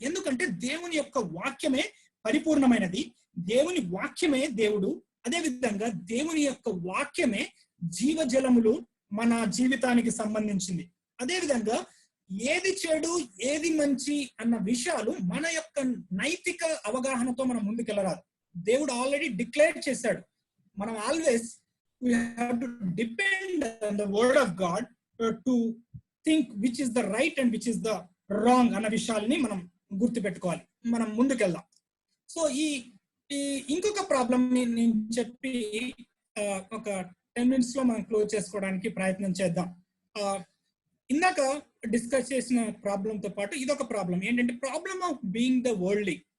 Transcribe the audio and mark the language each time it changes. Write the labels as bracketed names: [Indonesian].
[Telugu] ఎందుకంటే దేవుని యొక్క వాక్యమే పరిపూర్ణమైనది, దేవుని వాక్యమే దేవుడు. అదేవిధంగా దేవుని యొక్క వాక్యమే జీవజలములు మన జీవితానికి సంబంధించింది. అదేవిధంగా ఏది చెడు ఏది మంచి అన్న విషయాలు మన యొక్క నైతిక అవగాహనతో మనం ముందుకెళ్ళరాదు. దేవుడు ఆల్రెడీ డిక్లేర్ చేశాడు. మనం always [English] we have to depend on the word of God to think which is the right and which is the wrong [Telugu] అన్న విషయాలని మనం గుర్తుపెట్టుకోవాలి. మనం ముందుకెళ్దాం. సో ఈ ఇంకొక ప్రాబ్లం నేను చెప్పి ఒక 10 minutes లో మనం క్లోజ్ చేసుకోవడానికి ప్రయత్నం చేద్దాం. ఇందాక డిస్కస్ చేసిన ప్రాబ్లంతో పాటు ఇదొక ప్రాబ్లం ఏంటంటే, [English] Problem of being the worldly.